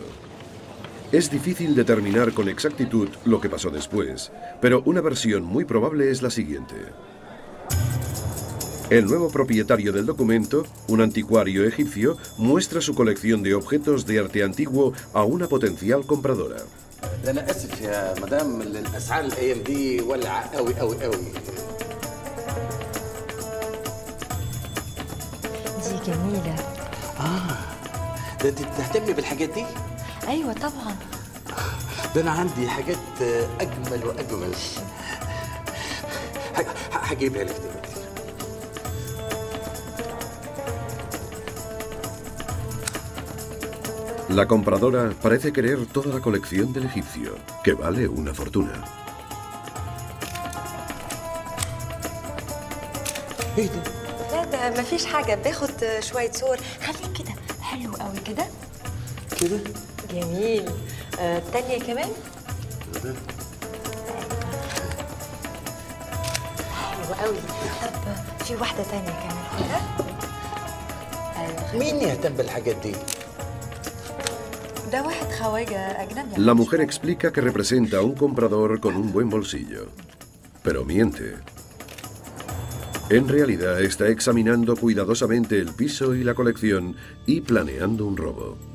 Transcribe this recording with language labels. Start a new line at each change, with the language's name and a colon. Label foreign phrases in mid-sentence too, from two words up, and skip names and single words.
Spanish: Es difícil determinar con exactitud lo que pasó después, pero una versión muy probable es la siguiente. El nuevo propietario del documento, un anticuario egipcio, muestra su colección de objetos de arte antiguo a una potencial compradora.
Arabic: أنا آسف يا مدام الأسعار الأيام دي ولعة قوي قوي قوي. دي جميلة. ده أنت بتهتمي بالحاجات دي؟ أيوة طبعا. ده أنا عندي حاجات أجمل وأجمل. هجيبها لك دلوقتي.
Spanish: La compradora parece querer toda la colección del egipcio, que vale una fortuna.
Arabic: لا ده ما فيش حاجة، باخد شوية صور. خليك كده حلو قوي كده. كده؟ جميل. التانية كمان؟ حلو قوي. طب في واحدة تانية كمان كده؟ مين يهتم بالحاجات دي؟
Spanish: La mujer explica que representa a un comprador con un buen bolsillo, pero miente. En realidad está examinando cuidadosamente el piso y la colección y planeando un robo.